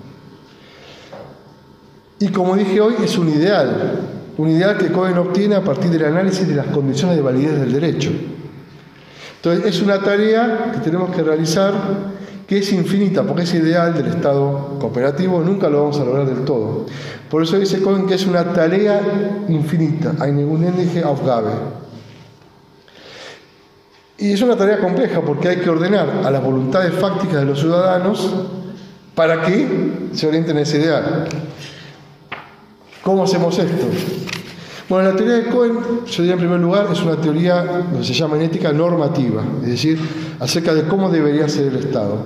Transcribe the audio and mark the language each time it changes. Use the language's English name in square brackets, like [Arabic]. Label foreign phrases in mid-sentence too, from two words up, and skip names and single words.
[Spanish] Y como dije hoy, es un ideal que Cohen obtiene a partir del análisis de las condiciones de validez del derecho. Entonces, es una tarea que tenemos que realizar que es infinita, porque ese ideal del Estado cooperativo nunca lo vamos a lograr del todo. Por eso dice Cohen que es una tarea infinita, [German] eine unendliche Aufgabe. [Spanish] Y es una tarea compleja porque hay que ordenar a las voluntades fácticas de los ciudadanos para que se orienten a ese ideal. ¿Cómo hacemos esto? Bueno, la teoría de Cohen, yo diría en primer lugar, es una teoría que se llama en ética normativa, es decir, acerca de cómo debería ser el Estado.